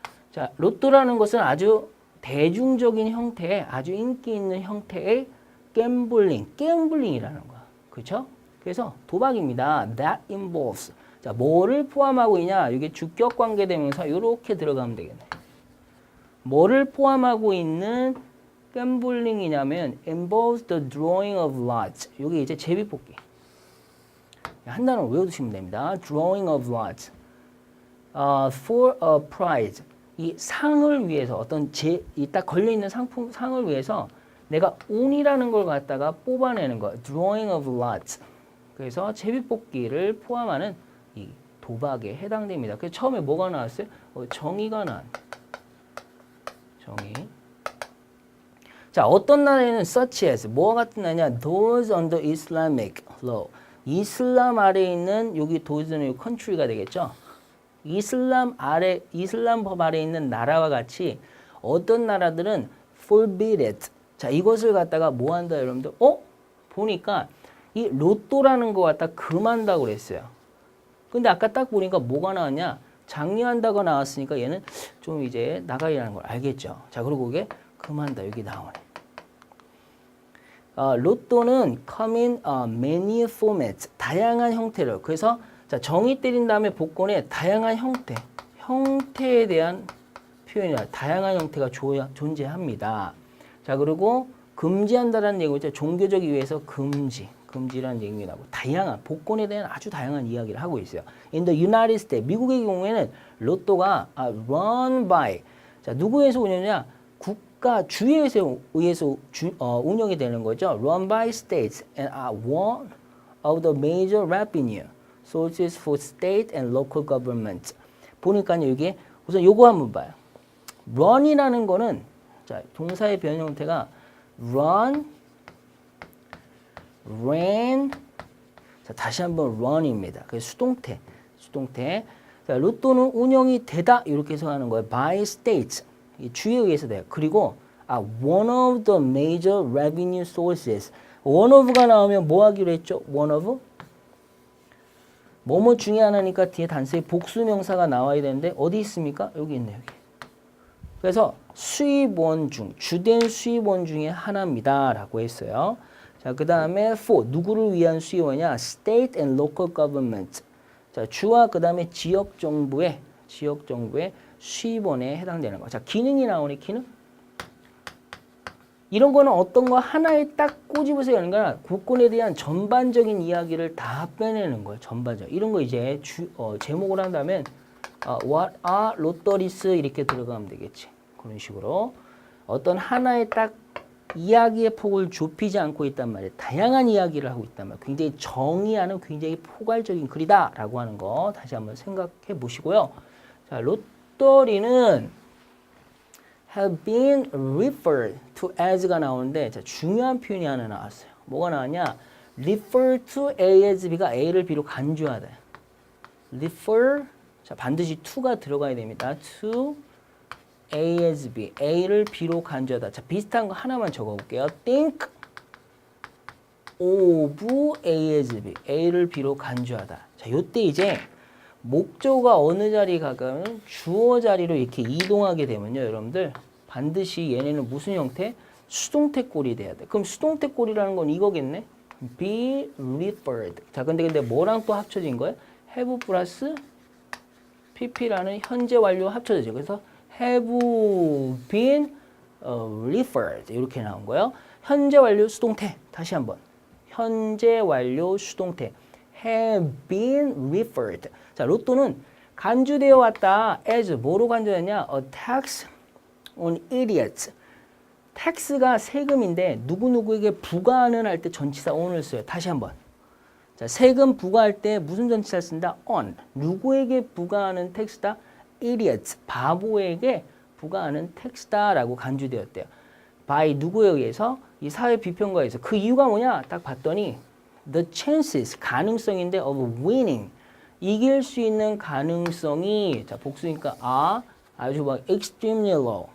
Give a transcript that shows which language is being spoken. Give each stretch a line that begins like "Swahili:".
Korean: 자, 로또라는 것은 아주 대중적인 형태의, 아주 인기 있는 형태의 갬블링이라는 거야. 그렇죠? 그래서 도박입니다.
English: That involves.
Korean: 자, 뭐를 포함하고 있냐? 이게 주격 관계 대명사 이렇게 들어가면 되겠네. 뭐를 포함하고 있는 갬블링이냐면
English: involves the drawing of lots.
Korean: 여기 이제 제비뽑기. 한 단어 외워두시면 됩니다.
English: drawing of lots. For a prize.
Korean: 이 상을 위해서 어떤 딱 걸려있는 상을 위해서 내가 운이라는 걸 갖다가 뽑아내는 거.
English: drawing of lots.
Korean: 그래서 제비뽑기를 포함하는 이 도박에 해당됩니다. 그래서 처음에 뭐가 나왔어요? 정의가 나왔. 정의. 자, 어떤 나라에는
English: such as
Korean: 뭐가 같은 나라냐?
English: those under Islamic law.
Korean: 이슬람 아래에 있는 여기 does는 country가 되겠죠. 이슬람 법 아래에 있는 나라와 같이 어떤 나라들은
English: forbid it.
Korean: 자, 이것을 갖다가 뭐 한다 여러분들? 보니까 이 로또라는 거 갖다 금한다고 그랬어요. 근데 아까 딱 보니까 뭐가 나왔냐? 장려한다고 나왔으니까 얘는 좀 이제 나가리라는 걸 알겠죠. 자, 그리고 이게 금한다. 여기 나오네.
English: 로또는 come in many formats.
Korean: 다양한 형태로. 그래서 자, 정의 때린 다음에 복권에 다양한 형태에 대한 표현이라 다양한 형태가 존재합니다. 자, 그리고 금지한다라는 얘기죠. 종교적 이유에서 금지라는 얘기 나고 다양한 복권에 대한 아주 다양한 이야기를 하고 있어요.
English: In the United States,
Korean: 미국의 경우에는 로또가
English: run by,
Korean: 자, 누구에서 운영이냐? 국가 주에 의해서 운영이 되는 거죠.
English: Run by states and are one of the major revenue sources for state and local government.
Korean: 보니까요, 이게 우선 요거 한번 봐요. run이라는 거는 자, 동사의 변형 형태가 run, ran. 자, 다시 한번 run입니다. 그래서 수동태. 자, 로또는 운영이 되다 이렇게 해석하는 거예요.
English: by states.
Korean: 이 주에 의해서 돼요. 그리고
English: one of the major revenue sources.
Korean: one of가 나오면 뭐 하기로 했죠? one of 뭐뭐 중에 하나니까 뒤에 단수의 복수명사가 나와야 되는데 어디 있습니까? 여기 있네요. 여기. 그래서 수입원 중, 주된 수입원 중에 하나입니다. 라고 했어요. 자, 그 다음에 for, 누구를 위한 수입원이냐?
English: state and local government.
Korean: 자, 주와 그 다음에 지역정부의 수입원에 해당되는 거. 자, 기능이 나오네, 기능. 이런 거는 어떤 거 하나에 딱 꼬집어서 하는 거야. 복권에 대한 전반적인 이야기를 다 빼내는 거예요. 전반적. 이런 거 이제 제목을 한다면
English: What are lotteries
Korean: 이렇게 들어가면 되겠지. 그런 식으로 어떤 하나의 딱 이야기의 폭을 좁히지 않고 있단 말이에요. 다양한 이야기를 하고 있단 말이에요. 굉장히 정의하는 굉장히 포괄적인 글이다라고 하는 거 다시 한번 생각해 보시고요. 자, 롯더리는
English: have been referred to as
Korean: 가 나오는데 자, 중요한 표현이 하나 나왔어요. 뭐가 나왔냐?
English: refer to A as B가
Korean: A를 B로 간주하다. refer 자, 반드시 to가 들어가야 됩니다.
English: to A as B,
Korean: A를 B로 간주하다. 자, 비슷한 거 하나만 적어볼게요.
English: think of A as B,
Korean: A를 B로 간주하다. 자, 요때 이제 목적어가 어느 자리에 가까우면 주어 자리로 이렇게 이동하게 되면요, 여러분들 반드시 얘네는 무슨 형태? 수동태 꼴이 돼야 돼. 그럼 수동태 꼴이라는 건 이거겠네?
English: be referred.
Korean: 자, 근데 뭐랑 또 합쳐진 거야? have 플러스 pp라는 현재 완료 합쳐지죠. 그래서
English: have been referred
Korean: 이렇게 나온 거예요. 현재 완료 수동태 다시 한번 현재 완료 수동태
English: have been referred.
Korean: 자, 로또는 간주되어 왔다.
English: as
Korean: 뭐로 간주했냐?
English: A tax on idiots.
Korean: tax가 세금인데 누구누구에게 부과하는 할 때 전치사 on을 써요. 다시 한번. 자, 세금 부과할 때 무슨 전치사를 쓴다?
English: on.
Korean: 누구에게 부과하는 tax다?
English: idiots.
Korean: 바보에게 부과하는 tax다라고 간주되었대요. by 누구에 의해서? 이 사회 비평가에 의해서. 그 이유가 뭐냐?
English: 딱 봤더니 the chances,
Korean: 가능성인데
English: of winning.
Korean: 이길 수 있는 가능성이 자, 복수니까 아주 막
English: extremely low.